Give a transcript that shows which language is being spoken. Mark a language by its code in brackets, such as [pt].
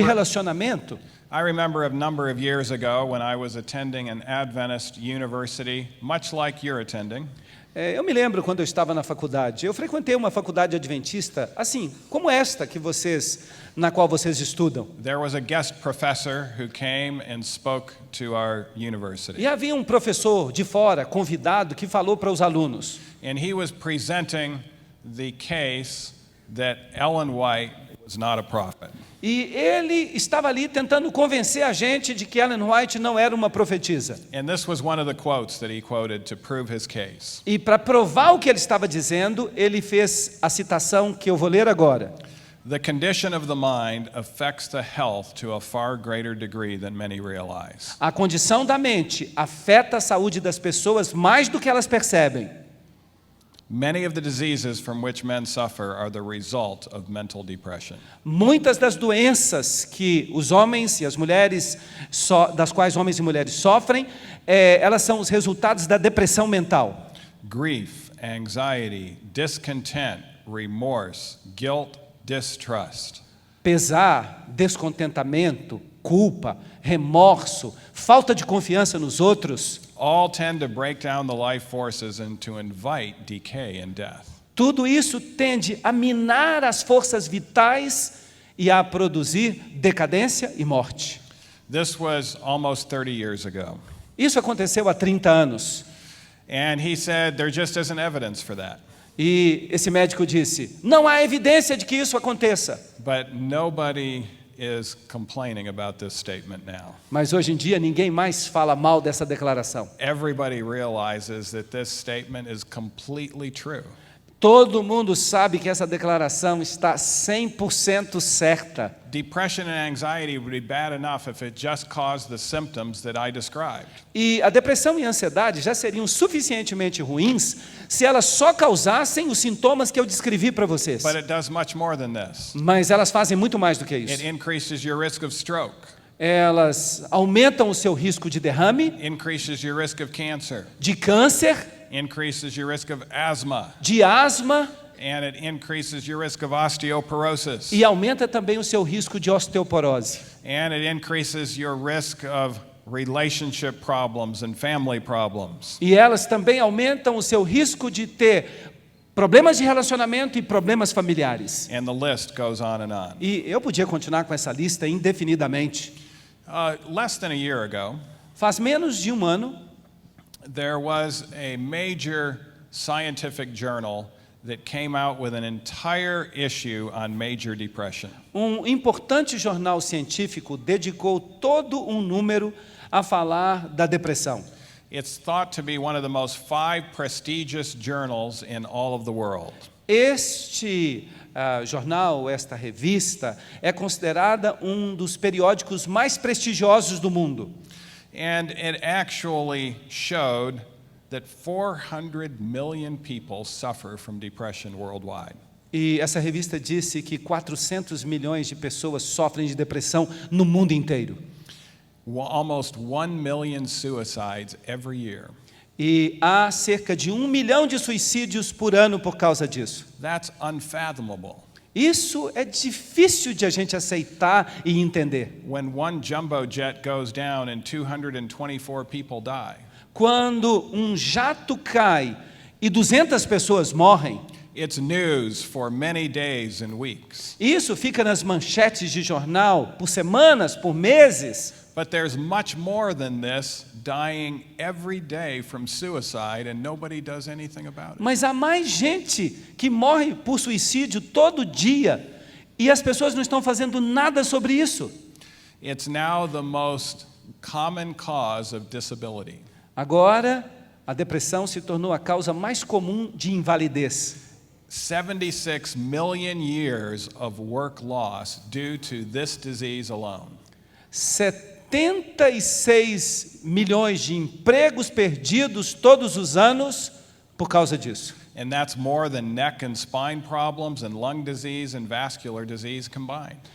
[en] I [pt] relacionamento. [en] remember a number of years ago when I was attending an Adventist university, much like you're attending. [pt] Eu me lembro quando eu estava na faculdade, eu frequentei uma faculdade adventista, assim, como esta na qual vocês estudam. [en] There was a guest professor who came and spoke to our university. [pt] E havia um professor de fora, convidado, que falou para os alunos. [en] And he was presenting the case that Ellen White was not a prophet. [pt] E ele estava ali tentando convencer a gente de que Ellen White não era uma profetisa. [en] And this was one of the quotes that he quoted to prove his case. [pt] E para provar o que ele estava dizendo, ele fez a citação que eu vou ler agora. [en] The condition of the mind affects the health to a far greater degree than many realize. [pt] A condição da mente afeta a saúde das pessoas mais do que elas percebem. [en] Many of the diseases from which men suffer are the result of mental depression. [pt] Muitas das doenças que os homens e as mulheres, das quais homens e mulheres sofrem, elas são os resultados da depressão mental. [en] Grief, anxiety, discontent, remorse, guilt, distrust. [pt] Pesar, descontentamento, culpa, remorso, falta de confiança nos outros, [en] All tend to break down the life forces and to invite decay and death. [pt] tudo isso tende a minar as forças vitais e a produzir decadência e morte. [en] This was almost 30 years ago. [pt] Isso aconteceu há 30 anos. [en] And he said there just isn't evidence for that. [pt] E esse médico disse, não há evidência de que isso aconteça. [en] But nobody is complaining about this statement now. [pt] Mas hoje em dia ninguém mais fala mal dessa declaração. [en] Everybody realizes that this statement is completely true. [pt] Todo mundo sabe que essa declaração está 100% certa. [en] Depression and anxiety would be bad enough if it just caused the symptoms that I described. [pt] E a depressão e a ansiedade já seriam suficientemente ruins se elas só causassem os sintomas que eu descrevi para vocês. [en] But it does much more than this. [pt] Mas elas fazem muito mais do que [en] It [pt] isso. [en] increases your risk of stroke, [pt] Elas aumentam o seu risco de derrame, [en] increases your risk of cancer, [pt] de câncer, [en] increases your risk of asthma, [pt] de asma [en] and it increases your risk of osteoporosis. [pt] e aumenta também o seu risco de osteoporose. [en] And it increases your risk of relationship problems and family problems. [pt] E elas também aumentam o seu risco de ter problemas de relacionamento e problemas familiares. [en] And the list goes on and on. [pt] E eu podia continuar com essa lista indefinidamente. [en] Less than a year ago, [pt] Faz menos de um ano, [en] there was a major scientific journal that came out with an entire issue on major depression. [pt] um importante jornal científico dedicou todo um número a falar da depressão. [en] It's thought to be one of the most 5 prestigious journals in all of the world. [pt] Este jornal, esta revista, é considerada um dos periódicos mais prestigiosos do mundo. [en] And it actually showed that 400 million people suffer from depression worldwide. [pt] E essa revista disse que 400 milhões de pessoas sofrem de depressão no mundo inteiro. [en] Almost 1 million suicides every year. [pt] E há cerca de 1 milhão de suicídios por ano por causa disso. [en] That's unfathomable. [pt] Isso é difícil de a gente aceitar e entender. [en] When one jumbo jet goes down and 224 people die, [pt] Quando um jato cai e 200 pessoas morrem, [en] it's news for many days and weeks. [pt] isso fica nas manchetes de jornal por semanas, por meses. [en] But there's much more than this dying every day from suicide and nobody does anything about it. [pt] Mas há mais gente que morre por suicídio todo dia e as pessoas não estão fazendo nada sobre isso. [en] It's now the most common cause of disability. [pt] Agora, a depressão se tornou a causa mais comum de invalidez. [en] 76 million years of work loss due to this disease alone. [pt] 76 milhões de empregos perdidos todos os anos por causa disso. [en] And that's more than neck and spine problems and lung disease and vascular disease combined.